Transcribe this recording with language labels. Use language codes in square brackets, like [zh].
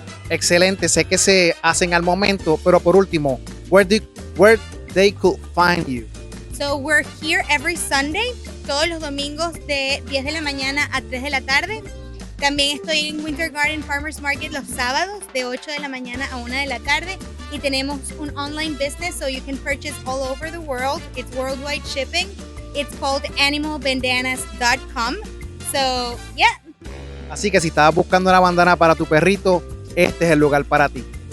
[es] Excelente, sé que se hacen al momento, pero por último, [en] where they could find you. So we're here every Sunday, [es] todos los domingos de 10 de la mañana a 3 de la tarde. También estoy en Winter Garden Farmers Market los sábados de 8 de la mañana a 1 de la tarde. Y tenemos un [en] online business, so you can purchase all over the world. It's worldwide shipping. It's called animalbandanas.com. So, yeah. [es] Así que si estabas buscando una bandana para tu perrito, este es el lugar para ti.